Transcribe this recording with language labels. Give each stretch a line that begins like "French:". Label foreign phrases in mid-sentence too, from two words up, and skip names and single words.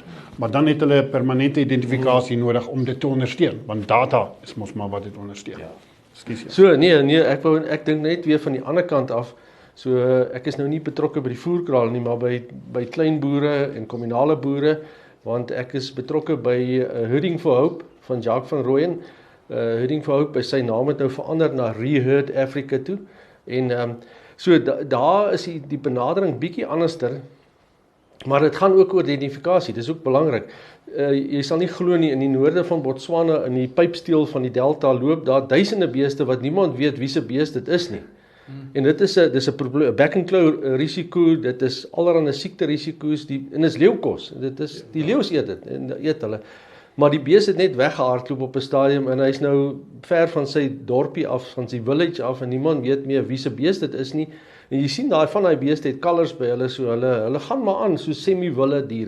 Afrikaans: Maar dan het hulle 'n permanente identifikasie nodig om dit te ondersteun, want data is mos maar wat dit ondersteun. Ja. Ekskuus. So, nee, ek dink net weer van die ander kant af. So, ek is nou nie betrokke by die voerkraal nie, maar by klein boere en kommunale boere, want ek is betrokke by Herding for Hope van Jacques van Rooyen. Herding for Hope, sy naam het nou verander na Reherd Africa toe. En so daar is die benadering bietjie anderster, maar dit gaan ook oor identifikasie, dis ook belangrik. Jy sal nie glo nie, in die noorde van Botswana, in die pypsteel van die delta, loop daar duisende beeste wat niemand weet wie se beest dit is nie. En dis 'n probleem, back and claw risiko, dit is allerlei siekte risiko's, en dis leeukos. Dit is die leeu's eet dit en eet hulle. Maar die bees het net weggehardloop op 'n stadium en hy's nou ver van sy dorpie af, van sy village af, en niemand weet meer wie se bees dit is nie. En jy sien daai van daai beeste het kalvers by hulle, so hulle gaan maar aan so semi-wille diere.